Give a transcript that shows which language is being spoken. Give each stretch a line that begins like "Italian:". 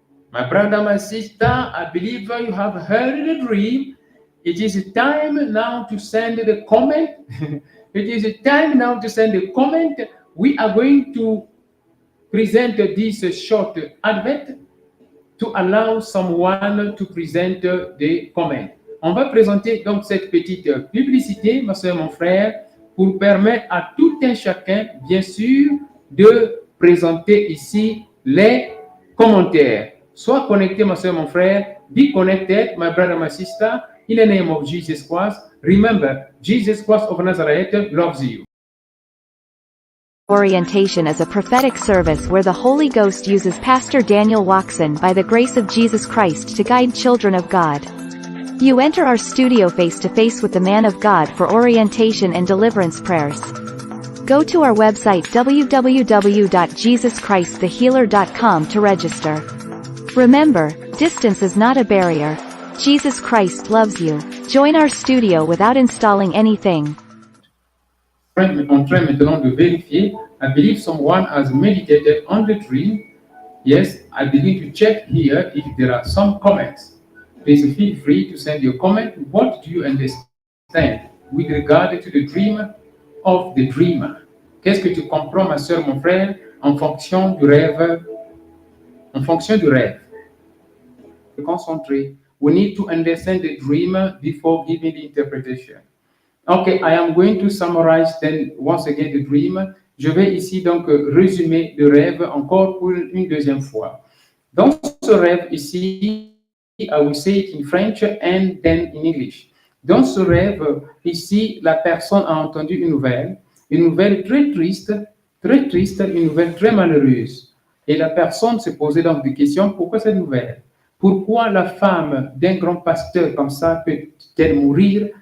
English: My brother, my sister, I believe you have heard the dream. It is time now to send the comment. It is time now to send the comment. We are going to present this short advert to allow someone to present the comment.
French: On va présenter donc cette petite publicité, ma soeur, mon frère, pour permettre à tout un chacun, bien sûr, de présenter ici les commentaires. Sois connecté, ma soeur, mon frère.
English: Be connected, my brother, my sister. In the name of Jesus Christ, remember, Jesus Christ of Nazareth loves you. Orientation is a prophetic service where the Holy Ghost uses Pastor Daniel Watson by the grace of Jesus Christ to guide children of God. You enter our studio face to face with the man of God for orientation and deliverance prayers. Go to our website www.jesuschristthehealer.com to register. Remember, distance is not a barrier. Jesus Christ loves you. Join our studio without installing anything.
French: En train maintenant de vérifier.
English: I believe someone has meditated on the dream. Yes, I begin to check here if there are some comments. Please feel free to send your comment. What do you understand with regard to the dream of the dreamer?
French: Qu'est-ce que tu comprends, ma soeur, mon frère, en fonction du rêve? En fonction du rêve.
English: Concentrate. We need to understand the dream before giving the interpretation. Okay, I am going to summarize then once again the dream.
French: Je vais ici donc résumer le rêve encore pour une deuxième fois. Dans ce rêve ici,
English: I will say it in French and then in English.
French: Dans ce rêve ici, la personne a entendu une nouvelle très triste, une nouvelle très malheureuse. Et la personne se posait donc des questions, pourquoi cette nouvelle? Pourquoi la femme d'un grand pasteur comme ça peut-elle mourir?